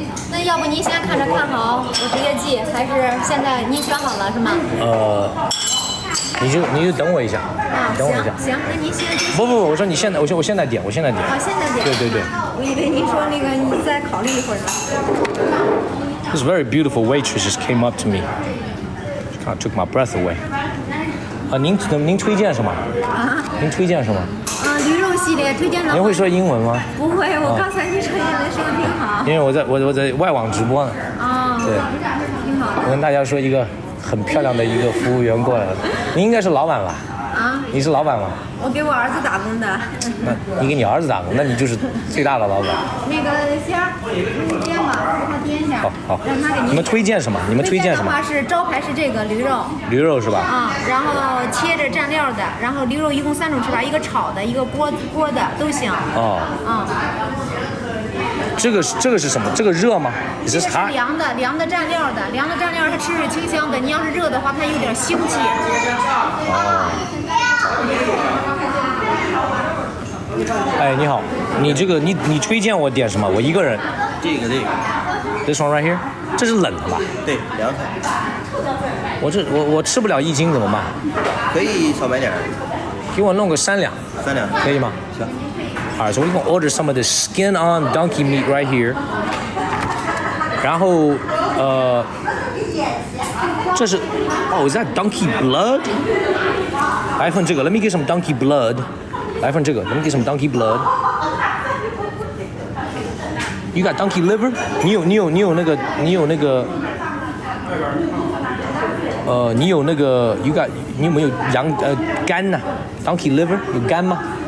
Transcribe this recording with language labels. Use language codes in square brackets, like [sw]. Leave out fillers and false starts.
[zh] 那要不您先看着看好，我直接记，还是现在您选好了是吗？你就等我一下，等我一下。行，那您先。不，我说你现在，我现在点，我现在点。好，现在点。对。我以为您说那个你再考虑一会儿呢。 [en] This very beautiful waitress just came up to me. She kind of took my breath away. [zh] 您推荐什么？啊？您推荐什么？驴肉系列推荐的。您会说英文吗？不会，我刚才你说英文说的挺好。因为我在外网直播呢。啊。对。挺好。我跟大家说一个很漂亮的一个服务员过来了。您应该是老板吧？啊。你是老板吗？我给我儿子打工的。那你给你儿子打工，那你就是最大的老板。那个先颠吧，让他颠一下。好。让他给您。你们推荐什么？推荐的话是招牌是这个驴肉。驴肉是吧？啊，然后切着蘸料的，然后驴肉一共3种吃法，一个炒的，一个锅的都行。哦。啊。这个是什么？这个热吗？这是凉的蘸料的，凉的蘸料它吃着清香的。你要是热的话，它有点腥气。哦。哎，你好，你这个你推荐我点什么？我一个人。这个。 [en] This one right here， [zh] 这是冷的吧？对，凉菜。我吃不了1斤怎么办？可以少买点。给我弄个3两。 3两可以吗？行。 [en] Alright, so we're gonna order some of the skin-on donkey meat right here. [zh] 然后这是 [en] is that donkey blood? [zh] 来份这个 [en] ，Let me get some donkey blood. 来份这个 ，Let me get some donkey blood. You got donkey liver? [zh] 你有那个你有没有羊肝呐？ [en] Donkey liver [zh] 有肝吗？